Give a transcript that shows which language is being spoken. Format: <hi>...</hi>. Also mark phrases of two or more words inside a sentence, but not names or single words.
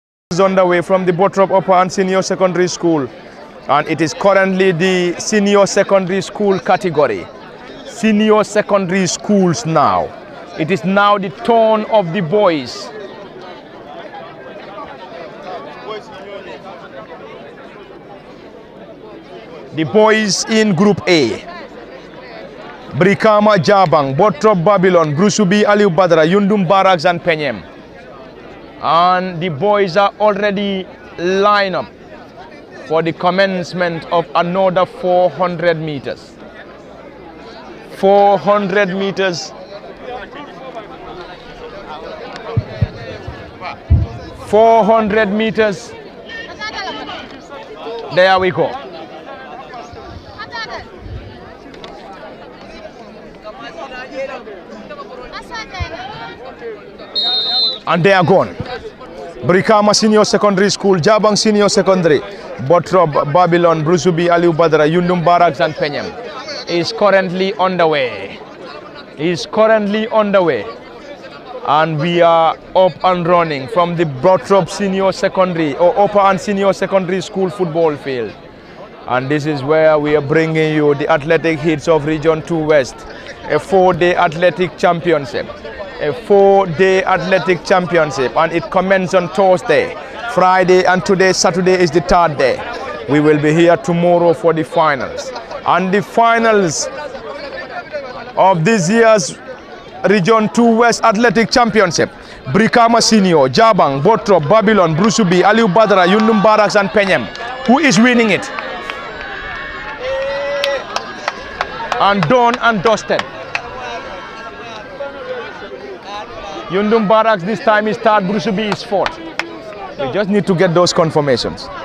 <en>is underway from the Bottrop Upper and Senior Secondary School, and it is currently the Senior Secondary School category. Senior Secondary Schools now. It is now the turn of the boys. The boys in Group A. Brikama Jabang, Bottrop Babylon, Brusubi Aliu Badra, Yundum Barracks and Penyem. And the boys are already lined up for the commencement of another 400 meters. 400 meters. 400 meters. There we go. And they are gone. Brikama Senior Secondary School, Jabang Senior Secondary, Bottrop, Babylon, Brusubi, Aliu Badra, Yundum Barracks and Penyem is currently underway. And we are up and running from the Bottrop Senior Secondary or Upper and Senior Secondary School football field. And this is where we are bringing you the athletic hits of Region 2 West, a 4-day athletic championship. A 4-day athletic championship, and it commences on Thursday, Friday, and today, Saturday, is the 3rd day. We will be here tomorrow for the finals. And the finals of this year's Region 2 West Athletic Championship, Brikama Senior, Jabang, Bottrop, Babylon, Brusubi, Aliu Badra, Yundum Barracks and Penyem. Who is winning it? And done and dusted. Yundum Barracks this time is 3rd, Brusubi is 4th. We just need to get those confirmations.</en>